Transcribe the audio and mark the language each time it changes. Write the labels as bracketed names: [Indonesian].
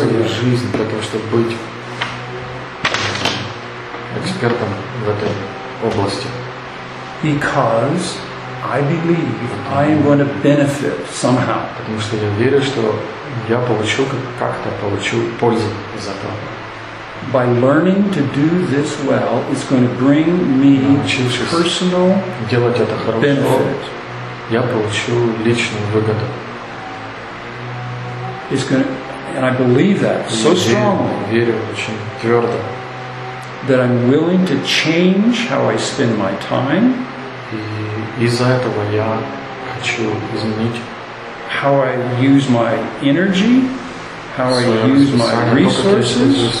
[Russian] Свою жизнь для того, чтобы быть экспертом в этой области. [English] Because I believe I am going to benefit somehow. [Russian] Потому что я верю, что я получу как-то получу пользу из этого. [English] By learning to do this well, it's going to bring me personal [Russian] делать это хорошо, [English] benefit. [Russian] Я получу личную выгоду. [English] It's going to, and I believe that so strongly. [Russian] Верю очень твердо. [English] That I'm willing to change how I spend my time. [Russian] И из-за этого я хочу изменить [English] how I use my energy, how I use my resources.